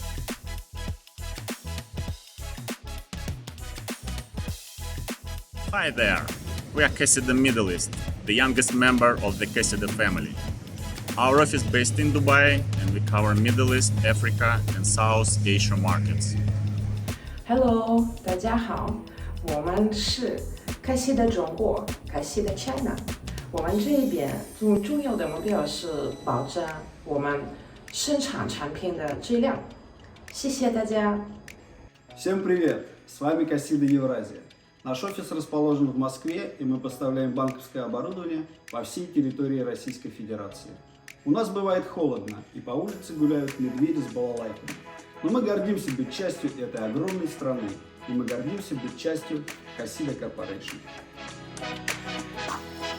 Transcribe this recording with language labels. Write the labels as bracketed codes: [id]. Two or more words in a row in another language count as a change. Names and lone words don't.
[en] Hi there, we are Cassida Middle East, the youngest member of the Cassida family. Our office is based in Dubai and we cover Middle East, Africa and South Asia markets. [zh] Hello, 大家好，我们是 Cassida 中国 Cassida China。我们这边最重要的目标是保证我们生产产品的质量。谢谢大家。 [ru] Всем привет! С вами Cassida Евразия. Наш офис расположен в Москве, и мы поставляем банковское оборудование по всей территории Российской Федерации. У нас бывает холодно, и по улице гуляют медведи с балалайками. Но мы гордимся быть частью этой огромной страны, и мы гордимся быть частью Cassida Corporation.